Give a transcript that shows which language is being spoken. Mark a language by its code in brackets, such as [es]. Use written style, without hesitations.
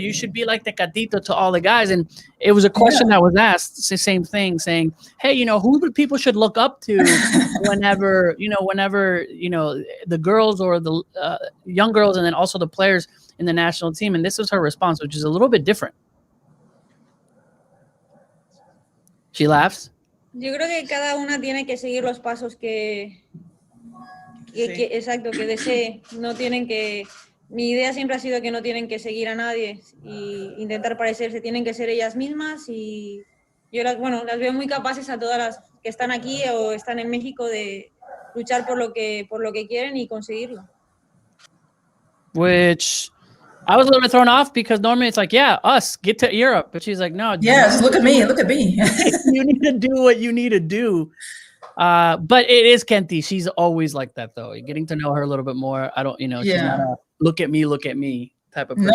[en] You should be like Tecatito to all the guys. And it was a question that was asked, the same thing, saying, "Hey, you know, who people should look up to whenever the girls or the young girls, and then also the players in the national team." And this was her response, which is a little bit different. She laughs. [es] Yo creo que cada una tiene que seguir los pasos exacto, que desee. No tienen que. Mi idea siempre ha sido que no tienen que seguir a nadie y intentar parecerse, tienen que ser ellas mismas. Y yo las veo muy capaces a todas las que están aquí o están en México de luchar por lo que quieren y conseguirlo. [en] Which I was a little bit thrown off because normally it's like, yeah, us get to Europe, but she's like, no, just look at me. You need to do what you need to do. But it is Kenty. She's always like that, though. You're getting to know her a little bit more. I don't, she's not a look at me type of person.